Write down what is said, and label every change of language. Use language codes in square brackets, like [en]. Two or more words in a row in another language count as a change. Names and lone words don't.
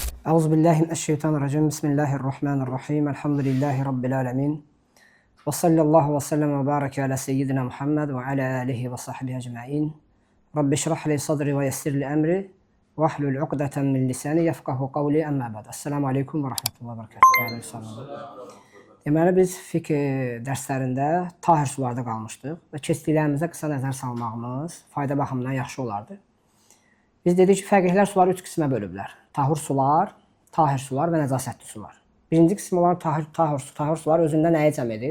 [ar] أعوذ بالله من الشيطان الرجيم. بسم الله الرحمن الرحيم. الحمد لله رب العالمين. وصلى الله وسلم وبارك على سيدنا محمد وعلى آله وصحبه أجمعين. رب اشرح لي صدري ويسر لي أمري واحلل عقدة من لساني يفقهوا قولي أما بعد. السلام عليكم ورحمة الله وبركاته. [az] Deməli, biz fiqh dərslərində tahir sularda qalmışdıq və keçdiklərimizə qısa nəzər salmağımız fayda baxımından yaxşı olardı. Biz dedik ki, fəqihlər suları 3 qismə bölüblər. Tahir sular və nəcasətli sular. Birinci qism olan tahir sular özündə nəyi cəm edir?